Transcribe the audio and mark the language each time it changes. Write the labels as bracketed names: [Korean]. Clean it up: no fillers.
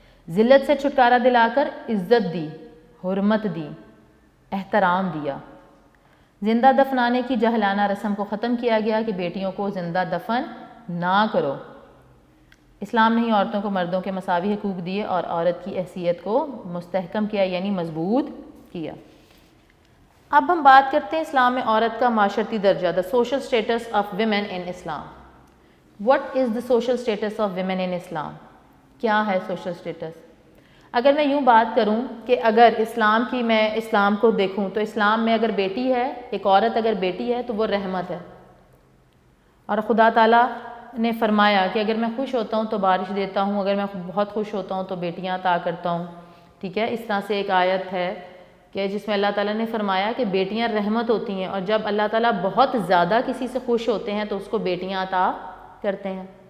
[Urdu] ذلت سے چھٹکارا دلا کر عزت دی، حرمت دی، احترام دیا۔ زندہ دفنانے کی جاہلانہ رسم کو ختم کیا گیا کہ بیٹیوں کو زندہ دفن نہ کرو۔ اسلام نے ہی عورتوں کو مردوں کے مساوی حقوق دیے اور عورت کی حیثیت کو مستحکم کیا، یعنی مضبوط کیا۔ اب ہم بات کرتے ہیں اسلام میں عورت کا معاشرتی درجہ، [English] the social status of women in Islam. What is the social status of women in Islam? [Urdu] کیا ہے social status؟ اگر میں یوں بات کروں کہ اگر میں اسلام کو دیکھوں تو اسلام میں اگر بیٹی ہے، ایک عورت اگر بیٹی ہے تو وہ رحمت ہے، اور خدا تعالیٰ نے فرمایا کہ اگر میں خوش ہوتا ہوں تو بارش دیتا ہوں، اگر میں بہت خوش ہوتا ہوں تو بیٹیاں عطا کرتا ہوں، ٹھیک ہے۔ اس طرح سے ایک آیت ہے کہ جس میں اللہ تعالیٰ نے فرمایا کہ بیٹیاں رحمت ہوتی ہیں، اور جب اللہ تعالیٰ بہت زیادہ کسی سے خوش ہوتے ہیں تو اس کو بیٹیاں عطا کرتے ہیں۔